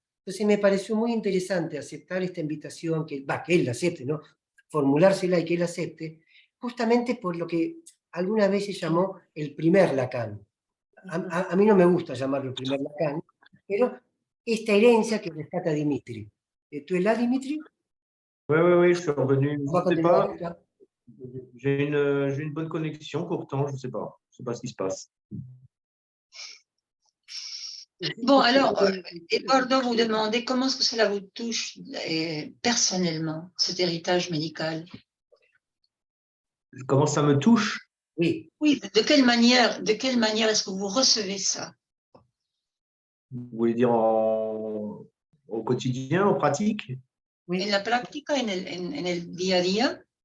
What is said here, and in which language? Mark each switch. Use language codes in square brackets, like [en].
[es] Entonces me pareció muy interesante aceptar esta invitación, que él la acepte, ¿no? Formulársela y que él acepte, justamente por lo que alguna vez se llamó el primer Lacan. A mí no me gusta llamarlo el primer Lacan, pero esta herencia que rescata Dimitri. ¿Tú es la Dimitri? [fr] Oui, je suis revenu. On va Je ne sais pas. avec ça. J'ai une bonne connexion pourtant, je ne sais pas. Je ne sais pas ce qui se passe. Bon, alors, Eduardo vous demandez comment est-ce que cela vous touche personnellement, cet héritage médical? Comment ça me touche? Oui. Oui, de quelle manière est-ce que vous recevez ça? Vous voulez dire au quotidien, en pratique? Oui. [es] En la práctica, en el día a día?